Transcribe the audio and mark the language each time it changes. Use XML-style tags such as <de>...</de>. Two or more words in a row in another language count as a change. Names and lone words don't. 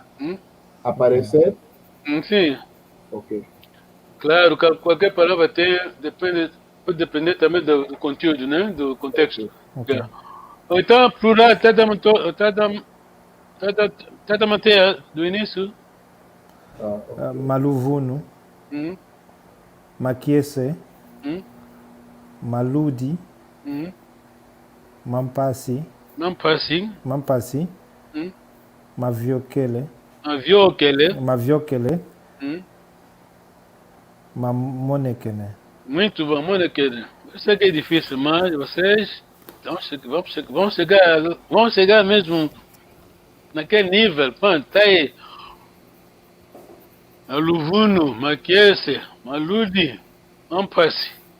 <pt>Aparecer? Sim. Ok. Claro, qualquer palavra pode depender também do conteúdo, né? Do contexto. Okay. Então, plural, tenta manter do início.</pt> <kg>Maluvuno. Maquiese. Maludi. Mampasi. Maviokele. Mamonekene.</kg> <pt>Muito bom, Monekene. Eu sei que é difícil, mas vocês vão chegar mesmo naquele nível. Pronto, tá aí.</pt> <kg>Aluvuno, Maquiese, Maludi, Mampasi.</kg>